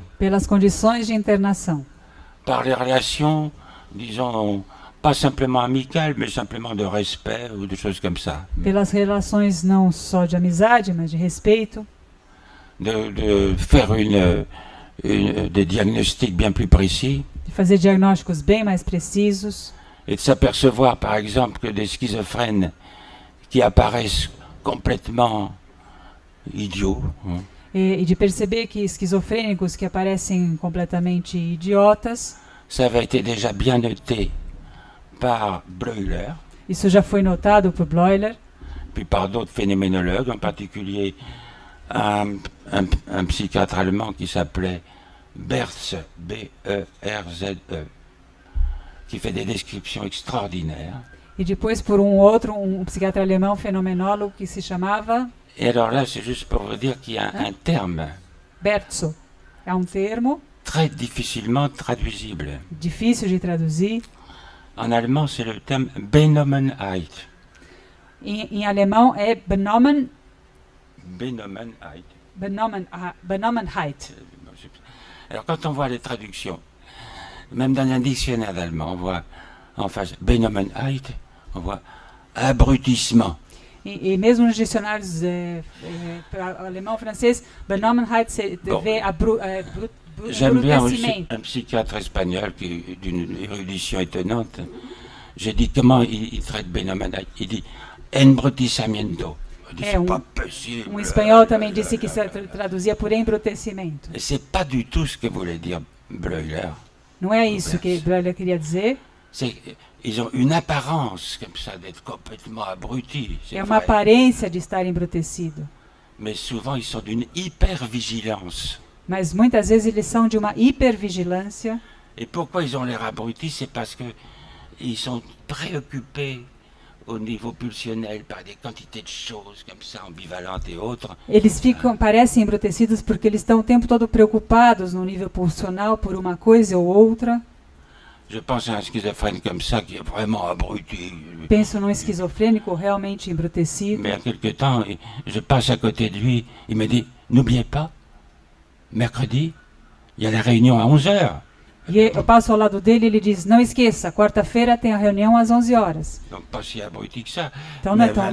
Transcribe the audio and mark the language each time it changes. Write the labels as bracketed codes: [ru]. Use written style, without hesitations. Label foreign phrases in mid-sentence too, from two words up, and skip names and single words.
[pt] pelas condições de internação, [fr] par les relations, disons, pas simplement amicales, mais simplement de respect ou des choses comme ça. [pt] pelas relações não só de amizade, mas de respeito, [fr] De faire des diagnostics bien plus précis [pt] de fazer diagnósticos bem mais precisos [fr] et de s'apercevoir, par exemple, que des schizophrènes qui apparaissent complètement idiots, hein, [pt] e de perceber que esquizofrênicos que aparecem completamente idiotas, [fr] ça avait été déjà bien noté par Bleuler, [pt] isso já foi notado por Bleuler, [fr] puis par d'autres phénoménologues, en particulier un psychiatre allemand qui s'appelait Berz, B-E-R-Z-E, qui fait des descriptions extraordinaires. [pt] e depois por um psiquiatra alemão fenomenólogo que se chamava [fr] Et alors là, c'est juste pour vous dire qu'il y a un terme [pt] Bertso. É um termo [fr] très difficilement traduisible. [pt] difícil de traduzir. [fr] En allemand, c'est le terme Benommenheit. [pt] Em alemão é Benommenheit. [fr] Benommenheit. [pt] Benommenheit. [fr] Alors quand on voit les traductions, même dans un dictionnaire d'allemand, on voit en face Benommenheit, on voit abrutissement. [pt] E mesmo nos dicionários alemão, francês, Benommenheit vê [fr] J'aime bien aussi [pt] embrutecimento. [fr] un psychiatre espagnol qui est d'une érudition étonnante. J'ai dit comment il traite Benommenheit. Il dit embrutissamiento. Je dis, c'est pas possible. [pt] Espanhol também disse que se traduzia por embrutecimento. [fr] Et c'est pas du tout ce que voulait dire Bleuler. [pt] Não é isso que Bleuler queria dizer. [fr] Ils ont une apparence comme ça d'être complètement abrutis. [pt] É uma aparência de estar embrutecido. [fr] Mais souvent ils sont d'une hypervigilance. [pt] Mas muitas vezes eles são de uma hipervigilância. [fr] Et pourquoi ils ont l'air abrutis? C'est parce que ils sont préoccupés au niveau pulsionnel par des quantités de choses comme ça, ambivalentes et autres. [pt] Eles parecem embrutecidos porque eles estão o tempo todo preocupados no nível pulsional por uma coisa ou outra. [fr] Je pense à un schizophrène comme ça qui est vraiment abruti. [pt] Penso num esquizofrênico realmente embrutecido. [fr] Mais il y a quelque temps, je passe à côté de lui, il me dit, n'oubliez pas, mercredi, il y a la réunion à 11h. [pt] E eu passo ao lado dele e ele diz, não esqueça, quarta-feira tem a reunião às 11 horas. [fr] Donc pas si abruti que ça. [pt] Então não é [fr] Mais [pt] tão